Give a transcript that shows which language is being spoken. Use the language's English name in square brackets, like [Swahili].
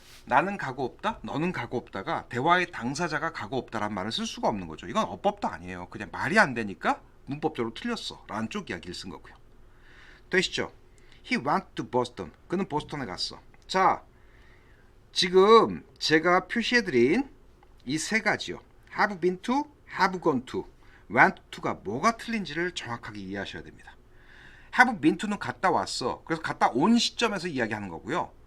[Korean] 나는 가고 없다, 너는 가고 없다가 대화의 당사자가 가고 없다라는 말을 쓸 수가 없는 거죠. 이건 어법도 아니에요. 그냥 말이 안 되니까 문법적으로 틀렸어 라는 쪽 이야기를 쓴 거고요. 되시죠? [English] He went to Boston. [Korean] 그는 보스턴에 갔어. 자, 지금 제가 표시해드린 이 세 가지요. have been to, have gone to, went to가 뭐가 틀린지를 정확하게 이해하셔야 됩니다. have been to는 갔다 왔어. 그래서 갔다 온 시점에서 이야기하는 거고요.